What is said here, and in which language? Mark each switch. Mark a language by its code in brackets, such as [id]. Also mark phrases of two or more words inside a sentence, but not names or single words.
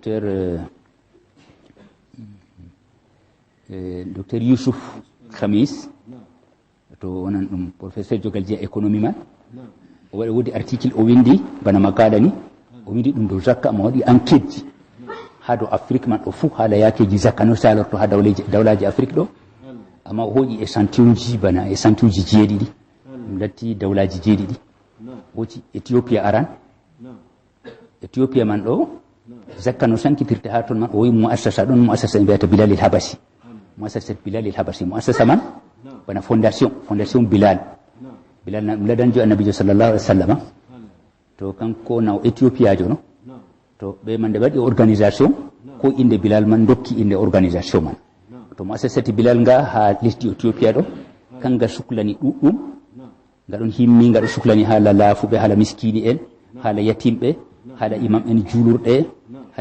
[ff] docteur Youssouf Khamis to wonan dum professeur jogal je économie man o wadi article o windi bana makala ni o windi dum do zakka mo wadi enquête ha do Afrique man do fu hala yakeji zakka no salorto ha dawlaji Afrique do amma o hoji échantillon ji bana échantillon ji jeedidi latti dawlaji jeedidi woti Ethiopia aran Ethiopia man do zakka no sankitirte ha ton man o wi muassasa don muassasa biata Bilal al-Habashi muassasa Bilal al-Habashi muassasa man bana fondation Bilal na ladan jo annabi [ar] صلى الله عليه وسلم [ff] to kanko na Ethiopia jono to be man de wadi organisation ko inde Bilal man dokki inde organisation man to muassasa Bilal nga ha lesdi Ethiopia do kanga suklani dudum ngadon himmi ngado suklani hala laafuɓe hala miskini en hala yatimɓe hala imam en julurɗe hala